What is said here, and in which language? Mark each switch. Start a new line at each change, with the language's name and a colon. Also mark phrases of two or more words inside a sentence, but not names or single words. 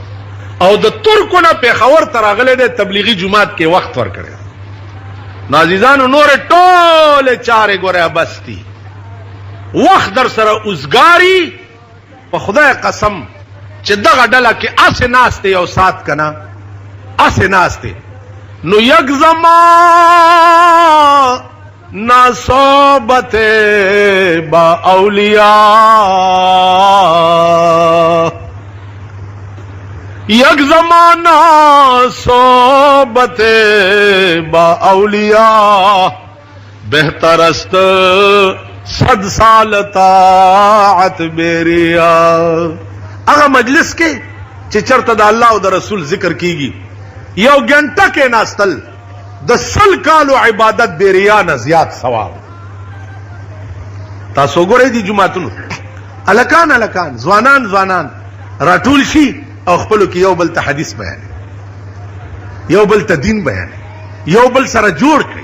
Pashto: او د ترکو نه پېښور ته راغلی دی، تبلیغي جومات کې وخت ورکړی. نو عزیزانو نورې ټولې چارې ګوره بس دي، وخت در سره اوزګاري. په خدای قسم چې دغه ډله کې اسې ناست یو سات که نه، اسې ناست نو یک
Persian: زمان نا صحبت با اولیاء، یک زمانہ صحبت با اولیاء، بہتر است 100 سال طاعت بیریا.
Pashto: هغه مجلس کې چې چرته د الله او د رسول ذکر کیږي، یو غنټه کې ناستل د 100 کالو عبادت بیریا نه زیات ثواب. تاسو ګورئ دي جمعتونو الکان الکان ځوانان ځوانان راټول شي او خپلو کې یو بل ته حدیث بیان، یو بل ته دین بیان، یو بل سره جوړ کړي.